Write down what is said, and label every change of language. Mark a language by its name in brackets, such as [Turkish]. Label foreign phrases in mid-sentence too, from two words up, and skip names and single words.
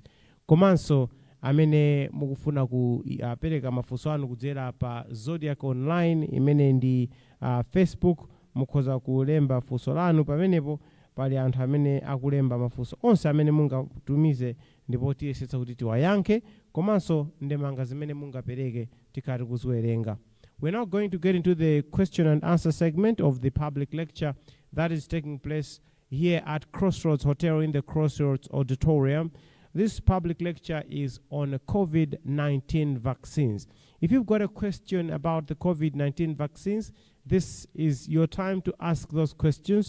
[Nyanja] Komanso amene mukufuna kupereka mafunso anu kudzera pa Zodiak online imene ndi Facebook, mukhoza kulemba funso lanu pamenepo. Pali anthu amene akulemba mafunso onse amene mungatumize ndipo tiyesetsa kuti tiwayankhe komanso ndemanga zimene mungapereke tikati kuziwerenga. [English] We're now going to get into the question and answer segment of the public lecture that is taking place here at Crossroads Hotel in the Crossroads Auditorium. This public lecture is on COVID-19 vaccines. If you've got a question about the COVID-19 vaccines, this is your time to ask those questions.